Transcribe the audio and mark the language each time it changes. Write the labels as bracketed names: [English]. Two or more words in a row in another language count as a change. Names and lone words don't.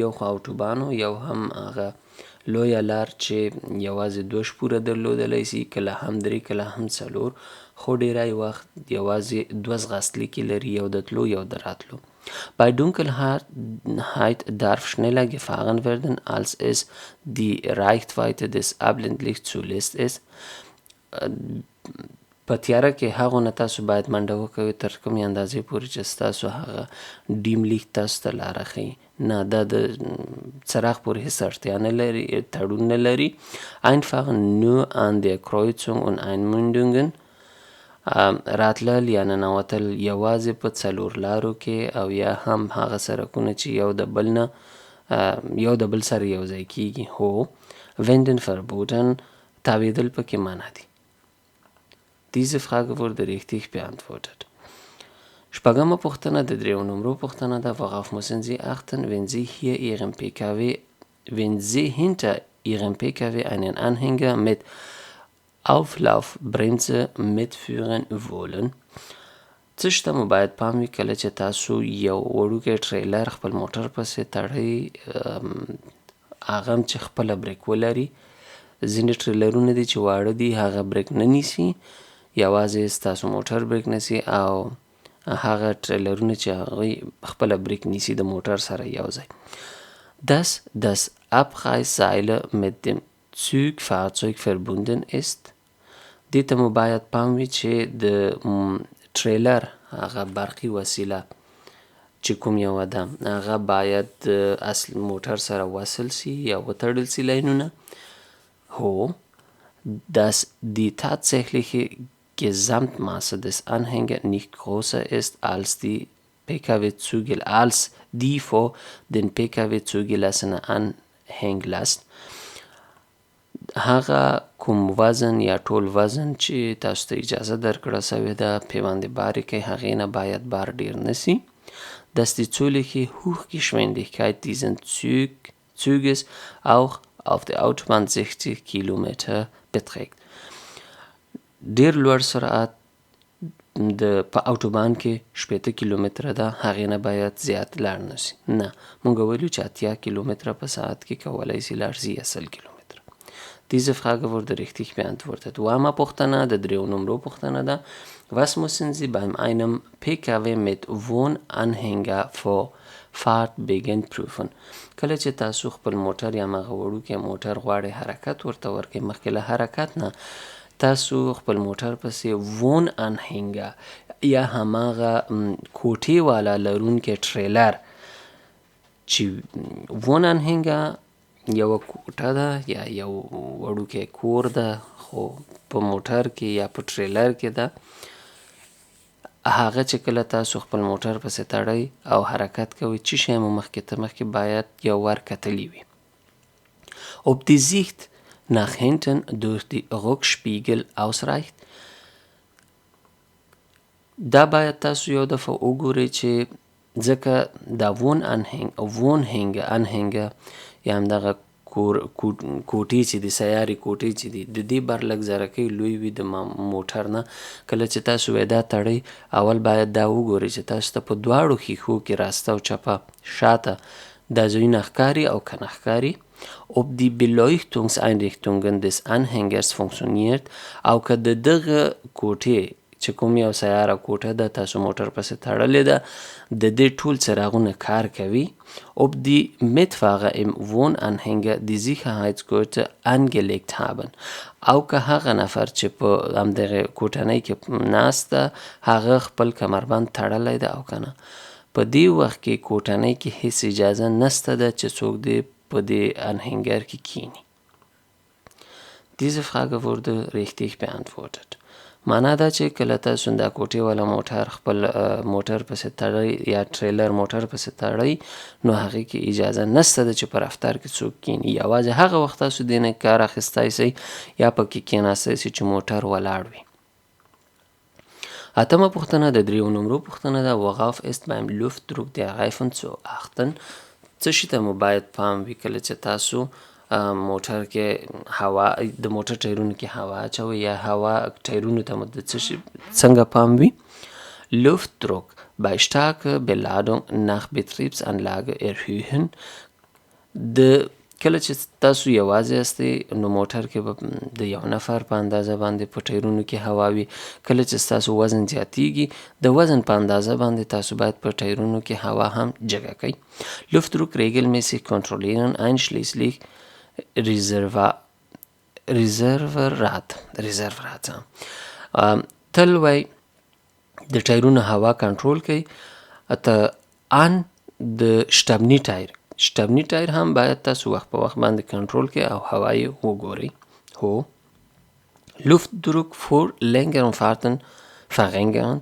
[Pashto] یو خو اوټوبان یو هم هغه لویه لار چې یوازې 2 شپوره درلودلی شي، کله هم 3 کله هم 4، خو ډیری وخت یوازې 2 ځغاستلیکې لري، یو د تلو یو د راتلو. [German] Bei Dunkelheit darf schneller gefahren werden, als es die Reichweite des Abblendlichts zulässt. [Pashto] په تیاره کې هغو نه تاسو باید منډه وکوئ تر کومې اندازې پورې چې ستاسو هغه ډیم لیک تاسو ته لاره ښیي. نه، دا د څراغ پورې هېڅ اړتیا نه لري، تړون نه لري. [German] einfach nur an der Kreuzung und Einmündungen [Pashto] راتلل یا ننوتل یوازې په 4 لارو کې او یا هم هغه سړکونه چې یو د بل سره یو ځای کیږي. هو [German] wenden verboten [Pashto] تاویدل پکې منع دي. [German] Diese Frage wurde richtig beantwortet. [Pashto] شپږمه پوښتنه د 3 نمرو پوښتنه ده. [German] Worauf müssen Sie achten, wenn Sie hinter Ihrem PKW einen Anhänger mit Auflaufbremse mitführen wollen؟ [Pashto] څه شته مو باید پام وي کله چې تاسو یو وړوکی ټریلر خپل موټر پسې تړئ، هغه هم چې خپله بریک ولري. ځینې ټریلرونه دي چې واړه دي، هغه بریک نه نیسي، یوازې ستاسو موټر بریک نیسي، او هغه ټریلرونه چې هغوی خپله بریک نیسي د موټر سره یو ځای. [German] Dass das Abreißseil mit dem Zugfahrzeug verbunden ist. [Pashto] دې ته مو باید پام وي چې د ټریلر هغه برقي وسیله چې کوم یوه ده هغه باید اصل موټر سره وصل سي یا وتړل سي لاینونه. [German] هو dass die tatsächliche Gesamtmasse des Anhängers nicht größer ist als die vor den PKW zugelassene Anhänglast. [Pashto] هغه کوم وزن یا ټول وزن چې تاسو ته اجازه درکړه سوې ده پیوندې بارې کوي، هغې نه باید بار ډیر نسي. [German] Dass die zulässige Hochgeschwindigkeit dieses Zuges auch auf der Autobahn 60 Kilometer beträgt. [Pashto] ډیر لوړ سرعت په اوټوبان کې 80 کیلومتره ده، هغې نه باید زیات لاړ نسي. نه، مونږ ویلو چې 80 کیلومتره په ساعت کې کولی سي لاړ سي یا 100 کیلومتره. [German] Diese Frage wurde richtig beantwortet. [Pashto] اومه پوښتنه د 3 نمرو پوښتنه ده. [German] Was müssen Sie bei einem PKW mit Wohnanhänger vor Fahrtbeginn prüfen؟ [Pashto] کله چې تاسو خپل موټر یا هغه وړوکی موټر غواړئ حرکت ورته ورکړئ، مخکې له حرکت نه تاسو خپل موټر پسې Wohnanhänger یا هماغه کوټې والا لرونکی ټریلر چې Wohnanhänger یوه کوټه ده یا یو وړوکی کور ده، خو په موټر کې یا په ټریلر کې ده. هغه چې کله تاسو خپل موټر پسې تړئ او حرکت کوئ، څه شی مو مخکې باید یو ور کتلی وي. [German] Ob die Sicht nach hinten durch die Rückspiegel ausreicht؟ [Pashto] دا باید تاسو یو دفعه وګورئ چې ځکه دا Wohnanhänger یا همدغه کوټې چې دي، سیاري کوټې چې دي، د دې برلګ زرکۍ لوی وي د موټر نه. کله چې تاسو دا تړئ، اول باید دا وګورئ چې تاسو ته په دواړو ښیښو کې راسته او چپه شاته دا ځایونه ښکاري او که نه ښکاري. [German] Ob die Beleuchtungseinrichtungen des Anhängers funktioniert، [Pashto] او که د دغه کوټې چې کوم یو سیاره کوټه ده تاسو موټر پسې تړلې ده، د دې ټول څراغونه کار کوي. [German] Ob die Mitfahrer im Wohnanhänger die Sicherheitsgurte angelegt haben، [Pashto] او که هغه نفر چې په همدغه کوټنۍ کې ناست ده هغه خپل کمربند تړلی ده او که نه. په دې وخت کې کوټنۍ کې هیڅ اجازه نسته ده چې څوک دې په دې انهنګر کې کینی. Diese Frage wurde richtig beantwortet. معنا دا چې کله تاسو دا کوټې والا موټر خپل موټر پسې تړئ یا ټریلر موټر پسې تړئ، نو هغې کې اجازه نسته ده چې په رفتار کې څوک کینی. یوازې هغه وخت تاسو دې نه کار اخیستی سئ یا پکې کیناستی سئ چې موټر ولاړ وي. اتمه پوښتنه د 3 نمرو پوښتنه ده. [German] Worauf ist beim Luftdruck der Reifen zu achten؟ [Pashto] څه شي ته مو باید پام وي کله چې تاسو موټر کې هوا د موټر ټایرونو کې هوا اچوئ یا هوا ټایرونو ته مو د څنګه پام وي؟ [German] Luftdruck bei starker Beladung nach Betriebsanlage erhöhen. [Pashto] کله چې تاسو یوازې یاستئ نو موټر کې به د یو نفر په اندازه باندې په ټایرونو کې هوا وي. کله چې ستاسو وزن زیاتیږي د وزن په اندازه باندې تاسو باید په ټایرونو کې هوا هم جګه کړئ. [German] Luftdruck regelmäßig kontrollieren einschließlich Reservat. [Pashto] تل وای د ټایرونو هوا کنټرول کوي. ان د شتبني ټایر هم باید تاسو وخت په وخت باندې کنټرول کړئ او هوا یې وګورئ. [German] هو Luftdruck für längeren Fahrten verringern.